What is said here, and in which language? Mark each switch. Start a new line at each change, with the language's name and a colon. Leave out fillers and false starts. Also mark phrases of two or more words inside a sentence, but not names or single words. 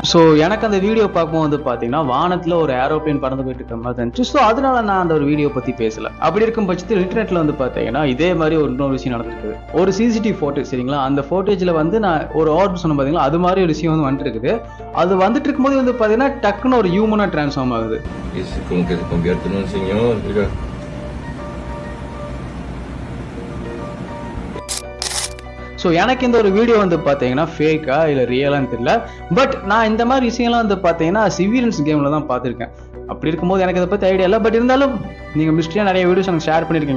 Tamil: ஸோ எனக்கு அந்த வீடியோ பார்க்கும்போது வந்து பார்த்தீங்கன்னா வானத்தில் ஒரு ஏரோப்ளேன் பறந்து போயிட்டு இருக்கிற மாதிரி இருந்துச்சு. ஸோ அதனால நான் அந்த ஒரு வீடியோ பற்றி பேசல. அப்படி இருக்கும் பட்சத்தில் இன்டர்நெட்டில் வந்து பார்த்தீங்கன்னா இதே மாதிரி ஒரு இன்னொரு விஷயம் நடந்துருக்குது. ஒரு
English: CCTV photo
Tamil: சரிங்களா, அந்த ஃபோட்டேஜில் வந்து நான் ஒரு ஆர்டர் சொன்ன பார்த்தீங்களா, அது மாதிரி ஒரு விஷயம் வந்து வந்துட்டு இருக்குது. அது வந்துட்டு இருக்கும்போது வந்து பார்த்தீங்கன்னா டக்குன்னு ஒரு
English: human-a transform
Tamil: ஆகுது.
Spanish: Como que se convierte en un señor, mira.
Tamil: ஸோ எனக்கு இந்த ஒரு வீடியோ வந்து பார்த்தீங்கன்னா ஃபேக்கா இல்லை ரியலான்னு தெரியல. பட் நான் இந்த மாதிரி விஷயம்லாம் வந்து பார்த்தீங்கன்னா
English: civilians game-il
Tamil: தான் பார்த்துருக்கேன். அப்படி இருக்கும்போது எனக்கு இதை பற்றி ஐடியா இல்லை. பட் இருந்தாலும் நீங்கள் மிஸ்ட்ரியாக நிறைய வீடியோஸ் எனக்கு ஷேர் பண்ணியிருக்கீங்க.